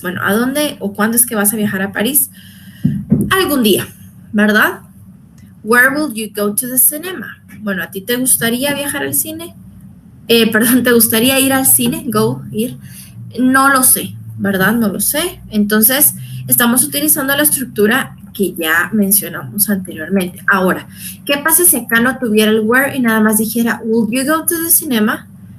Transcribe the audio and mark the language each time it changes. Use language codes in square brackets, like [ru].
[es] Bueno, ¿a dónde o cuándo es que vas a viajar a París? Algún día, ¿verdad? [en] Where will you go to the cinema? [es] Bueno, ¿a ti te gustaría viajar al cine? Perdón, ¿te gustaría ir al cine? Go, ir. No lo sé, ¿verdad? No lo sé. Entonces, estamos utilizando la estructura que ya mencionamos anteriormente. Ahora, ¿qué pasa si acá no tuviera el where y nada más dijera, [en] will you go to the cinema?